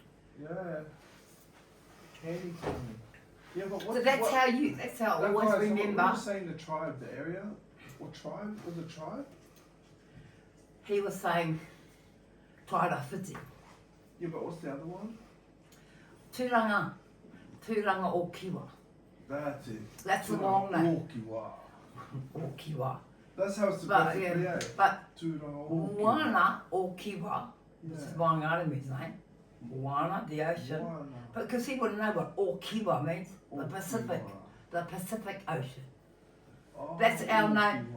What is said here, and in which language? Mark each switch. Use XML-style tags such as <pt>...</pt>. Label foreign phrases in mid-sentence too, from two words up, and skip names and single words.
<en>Yeah. Candy corn. Yeah, but what, so that's how I always remember. What are you saying, the tribe, the area? what tribe? Was it tribe? He was saying, Taira Whiti. Yeah, but what's the other one? Tūranga o Kiwa. That's it. That's the long name. Okiwa. O Kiwa. That's how it's But, supposed to yeah, be, eh? but Tūranga Okiwa. Moana o Kiwa, this is Yeah. Wangaramu's name. Moana, the ocean. Moana. Because he wouldn't know what o Kiwa means, the Okiwa. Pacific Ocean. Oh, That's our name. Okiwa.</en>